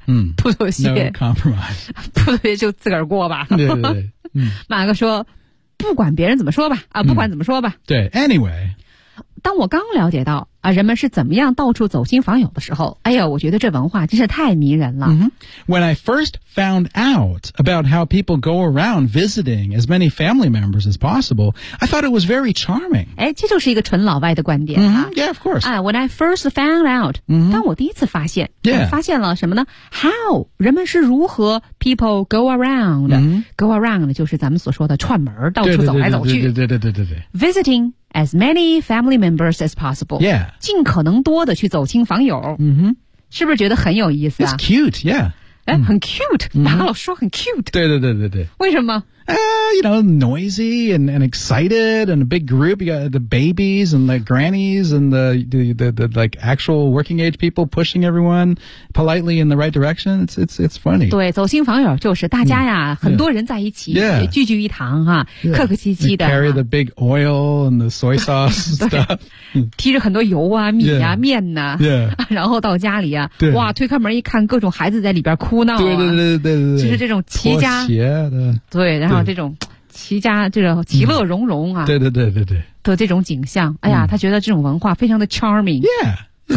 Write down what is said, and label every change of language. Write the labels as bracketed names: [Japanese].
[Chinese] 嗯，不妥协 [English] ，no compromise。 [Chinese] 不妥协就自个儿过吧。对对对，嗯、马哥说，不管别人怎么说吧，啊，不管怎么说吧，嗯、对 ， [English] anyway。 [Chinese] 当我刚了解到啊，人们是怎么样到处走亲访友的时候，哎呀，我觉得这文化真是太迷人了。 [English] Mm-hmm. When I first found out about how people go around visiting as many family members as possible, I thought it was very charming. [Chinese] 哎，这就是一个纯老外的观点啊。 [English] Mm-hmm. Yeah, of course. 啊、when I first found out,、 mm-hmm. [Chinese] 当我第一次发现， [English] yeah. [Chinese] 发现了什么呢 ？How 人们是如何 [English] people go around?、 Mm-hmm. [Chinese] Go around 就是咱们所说的串门，到处走来走去。对对对对对对。 [English] Visiting. As many family members as possible. Yeah. [Chinese] 尽可能多的去走亲访友。嗯哼。是不是觉得很有意思啊 [English] It's cute, yeah. [Chinese] 哎、很 cute. 马、mm-hmm. 老说很 cute. 对对对对对。为什么 [English] You know, noisy and excited and a big group. You got the babies and the grannies and the like actual working age people pushing everyone politely in the right direction. It's funny. [Chinese] 对，走亲访友就是大家呀，很多人在一起， [English] yeah. [Chinese] 聚聚一堂哈、啊， [English] yeah. [Chinese] 客客气气的。 [English] They carry the big oil and the soy sauce stuff. [Chinese] 提着很多油啊、米啊、 [English] yeah. [Chinese] 面呐、啊， [English] yeah. [Chinese] 然后到家里啊，对哇，推开门一看，各种孩子在里边哭闹、啊，对对对对对对，就是这种齐家妥协的，对。然后这种齐家这个其乐融融啊、嗯、对对对对对的这种景象哎呀、嗯、他觉得这种文化非常的 charming [English] yeah, yeah,